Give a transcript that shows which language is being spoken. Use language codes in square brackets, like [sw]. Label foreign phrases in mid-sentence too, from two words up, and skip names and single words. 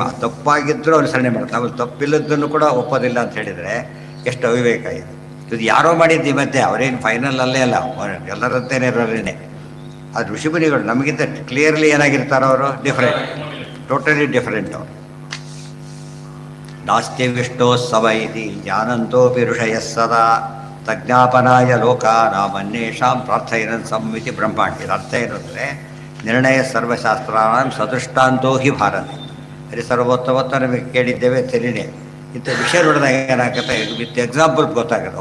[kn] ತಪ್ಪಾಗಿದ್ದರೂ ಅನುಸರಣೆ ಮಾಡೋದು. ನಾವು ತಪ್ಪಿಲ್ಲದನ್ನು ಕೂಡ ಒಪ್ಪೋದಿಲ್ಲ ಅಂತ ಹೇಳಿದರೆ ಎಷ್ಟು ಅವಿವೇಕ ಇದೆ. ಇದು ಯಾರೋ ಮಾಡಿದ್ದು ಮತ್ತೆ ಅವರೇನು ಫೈನಲ್ ಅಲ್ಲೇ ಅಲ್ಲ, ಎಲ್ಲರಂತೇನೆ ಇರೋರೇನೆ. ಅದು ಋಷಿಮುನಿಗಳು ನಮಗಿಂತ ಕ್ಲಿಯರ್ಲಿ ಏನಾಗಿರ್ತಾರೋ ಅವರು ಡಿಫ್ರೆಂಟ್, [en] totally different [kn] ಅವರು. [sa] ನಾಸ್ತಿ ವಿಷ್ಣೋತ್ಸವ ಇತಿ ಜ್ಞಾನಂತೋಪಿ ಋಷಯ ಸದಾ ತಜ್ಞಾಪನಾಯ ಲೋಕಾನಾಮನ್ಯೇಷಾಂ ಪ್ರಾರ್ಥಯನ್ ಸಂವಿತಿ ಬ್ರಹ್ಮಾಂಡ. [kn] ಇದು ಅರ್ಥ ಏನು ಅಂದರೆ, [sa] ನಿರ್ಣಯ ಸರ್ವಶಾಸ್ತ್ರಾಂ ಸದೃಷ್ಟಾಂತೋ ಹಿ ಭಾರತಿ. [kn] ಅಲ್ಲಿ ಸರ್ವೋತ್ತಮತ್ತ ನಮಗೆ ಕೇಳಿದ್ದೇವೆ ಸರಿನೇ. ಇಂಥ ವಿಷಯ ನೋಡಿದಾಗ ಏನಾಗುತ್ತೆ, [en] with example [kn] ಗೊತ್ತಾಗುತ್ತೆ.